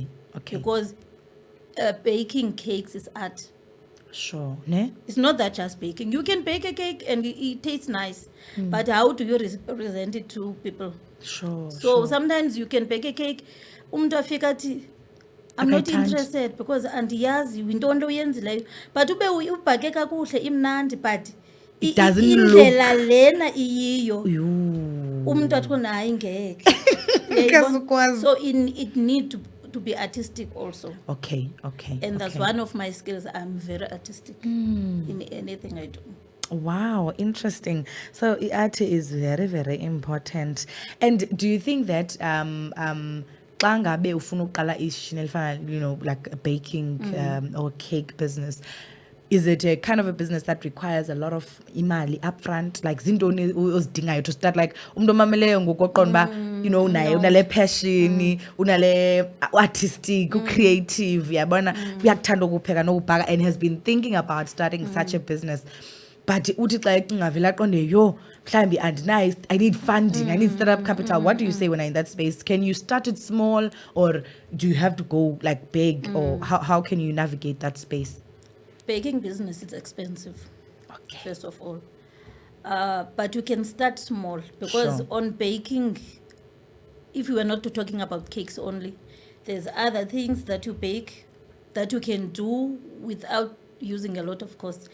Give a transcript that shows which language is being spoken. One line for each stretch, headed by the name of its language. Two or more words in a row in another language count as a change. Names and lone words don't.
English: Because baking cakes is art. Sure. Ne? It's not that just baking. You can bake a cake and it tastes nice, but how do you present it to people? Sure. So sometimes you can bake a cake, I'm not interested because
Xhosa: andiyazi yintoni uyenzileyo,
English: but
Xhosa: ube ubhake kakuhle imnandi,
English: but it doesn't
Xhosa: indlela lena iyiyo umuntu athi khona hayi ngeke.
English: So it need to be artistic also. Okay. And that's one of my skills. I'm very artistic in anything I do. Wow, interesting. So art is very, very important. And do you think that
Xhosa: xa ngabe ufuna uqala ishishini elifana,
English: you know, like a baking or cake business, is it a kind of a business that requires a lot of imali upfront, like
Xhosa: zintoni ozidingayo
English: to start, like
Xhosa: umuntu omameleyo ngokoqonda uba,
English: you know,
Xhosa: naye unale passion, unale artistic, creative, yabona uyakuthanda ukupheka nokubhaka,
English: and has been thinking about starting such a business, but
Xhosa: uthi xa ecingavela aqonde yo mhlambi andinayo,
English: I need funding, I need startup capital. What do you say when I'm in that space? Can you start it small, or do you have to go like big, or how can you navigate that space? Baking business is expensive, first of all. But you can start small because on baking, if you are not talking about cakes only, there's other things that you bake that you can do without using a lot of cost.